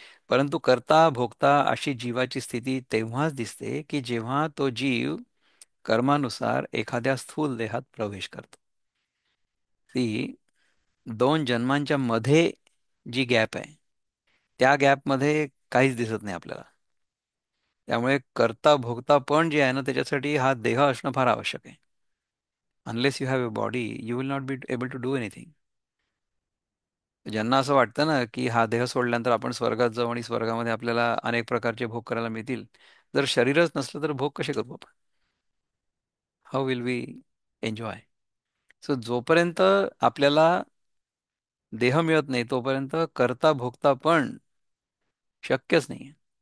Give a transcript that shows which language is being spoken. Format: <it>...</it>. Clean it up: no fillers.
<mr>परंतु करता भोगता अशी जीवाची स्थिती तेव्हाच दिसते की जेव्हा तो जीव कर्मानुसार एखाद्या स्थूल देहात प्रवेश करतो. ती दोन जन्मांच्या मध्ये जी गॅप आहे त्या गॅपमध्ये काहीच दिसत नाही आपल्याला. त्यामुळे करता भोगता पण जे आहे ना त्याच्यासाठी हा देह असणं फार आवश्यक आहे.</mr> <en>Unless you have a body you will not be able to do anything.</en> <mr>ज्यांना असं वाटतं ना की हा देह सोडल्यानंतर आपण स्वर्गात जाऊ आणि स्वर्गामध्ये आपल्याला अनेक प्रकारचे भोग करायला मिळतील, जर शरीरच नसलं तर भोग कसे करू आपण? How will we enjoy? So जोपर्यंत आपल्याला देह मिळत नाही तोपर्यंत करता भोगता पण शक्यच नाही.</mr>